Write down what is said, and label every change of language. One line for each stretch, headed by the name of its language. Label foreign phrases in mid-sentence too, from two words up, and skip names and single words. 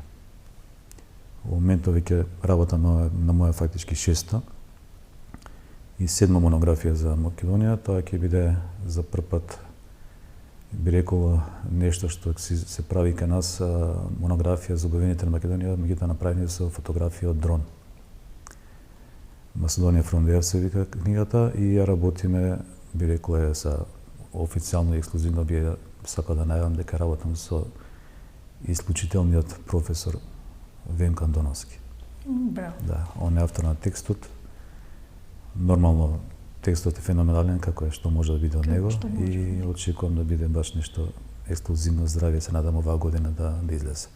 Macedonian: Во моментот веќе работам на моја фактички 6-та и 7-ма монографија за Македонија. Тоа ќе биде за прв пат, би рекол, нешто што се прави кај нас, монографија за убавините на Македонија, меѓутоа направени со фотографија од дрон. Macedоnia from there се вика книгата и ја работиме, би рекол, са официјално и ексклузивно би сакал да најавам дека работам со исклучителниот професор Венко Андоновски. Браво. Да, он е автор на текстот. Нормално текстот е феноменален како е што може да биде од него и очекувам да биде баш нешто ексклузивно, здравје, се надам оваа година да излезе.